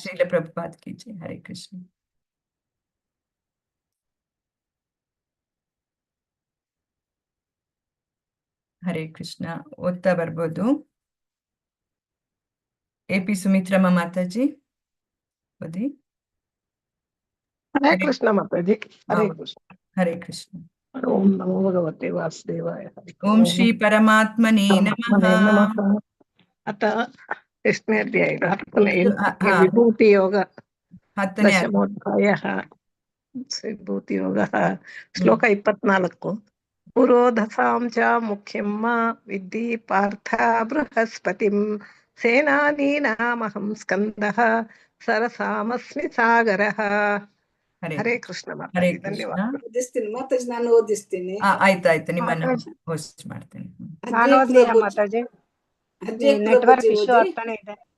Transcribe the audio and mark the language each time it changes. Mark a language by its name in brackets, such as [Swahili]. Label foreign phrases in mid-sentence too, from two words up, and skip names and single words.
[Hindi] श्रील प्रभुपाद की जय। हरे कृष्ण। हरे कृष्ण. [Kannada] ಓದ್ತಾ ಬರ್ಬೋದು. AP ಸುಮಿತ್ರಮ್ಮ ಮಾತಾಜಿ ಓದಿ. ಹರೇ ಕೃಷ್ಣ ಮಾತಾಜಿ. ಹರೇ ಕೃಷ್ಣ. ಹರೇ ಕೃಷ್ಣ. [Sanskrit] ಓಂ ನಮೋ ಭಗವತೆ ವಾಸುದೇವಾಯ. ಓಂ ಶ್ರೀ ಪರಮಾತ್ಮನೇ ನಮಃ. [Kannada] ನಮಃ. ಅಥ ಎಷ್ಟನೇ ಅಧ್ಯಾಯ? 10ನೇ ವಿಭೂತಿ ಯೋಗ 10ನೇ ದಶಮೋಧ್ಯಾಯ ವಿಭೂತಿ ಯೋಗ ಶ್ಲೋಕ 24. [Sanskrit] ಪುರೋಧಸಾಂ ಚ ಮುಖ್ಯಮ್ಮ ವಿದ್ಧಿ ಪಾರ್ಥ ಬೃಹಸ್ಪತಿಂ ಸೇನಾನೀನಾಮಹಂ ಸ್ಕಂದಃ ಸರಸಾಮಸ್ಮಿ ಸಾಗರಃ. [Kannada] ಹರೇ ಕೃಷ್ಣ ಹರೇ ಮಾತಾಜಿ. ಕೃಷ್ಣ. ಧನ್ಯವಾದ. ಓದಿಸ್ತೀನಿ ಮಾತಾಜಿ, ನಾನು ಓದಿಸ್ತೀನಿ. ಆಯ್ತಾಯ್ತು, ನಿಮ್ಮನ್ನ ಹೋಸ್ಟ್ ಮಾಡ್ತೇನೆ. ನಾನು ಓದ್ಲಿಲ್ಲ ಮಾತಾಜಿ, [English] network issue [Kannada] ಆಗ್ತಾನೆ ಇದೆ.